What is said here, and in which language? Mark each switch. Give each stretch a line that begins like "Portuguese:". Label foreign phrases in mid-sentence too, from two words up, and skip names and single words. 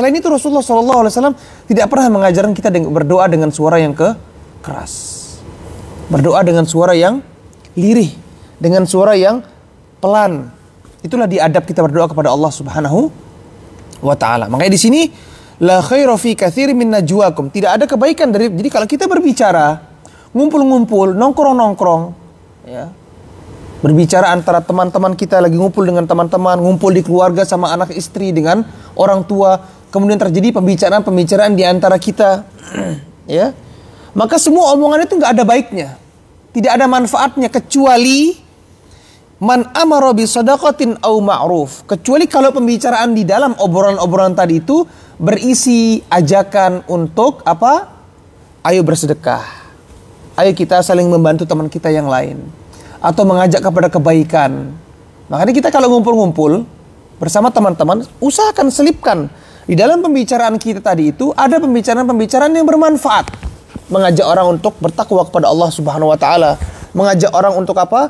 Indonesian: Selain itu Rasulullah SAW tidak pernah mengajarkan kita berdoa dengan suara yang keras. Berdoa dengan suara yang lirih, dengan suara yang pelan. Itulah diadab kita berdoa kepada Allah
Arabic: سبحانه وتعالى.
Indonesian: Makanya di sini
Arabic: لا خير في كثير من نجواكم.
Indonesian: Tidak ada kebaikan dari, jadi kalau kita berbicara, ngumpul-ngumpul, nongkrong-nongkrong, ya. Berbicara antara teman-teman kita, lagi ngumpul dengan teman-teman, ngumpul di keluarga sama anak istri dengan orang tua, kemudian terjadi pembicaraan-pembicaraan di antara kita, ya. Maka semua omongan itu nggak ada baiknya. Tidak ada manfaatnya kecuali
Arabic: من أمر بصدقة أو معروف,
Indonesian: kecuali kalau pembicaraan di dalam obrolan-obrolan tadi itu berisi ajakan untuk apa? Ayo bersedekah. Ayo kita saling membantu teman kita yang lain, atau mengajak kepada kebaikan. Makanya kita kalau ngumpul-ngumpul bersama teman-teman, usahakan selipkan di dalam pembicaraan kita tadi itu ada pembicaraan-pembicaraan yang bermanfaat, mengajak orang untuk bertakwa kepada Allah
Arabic: سبحانه وتعالى,
Indonesian: mengajak orang untuk apa?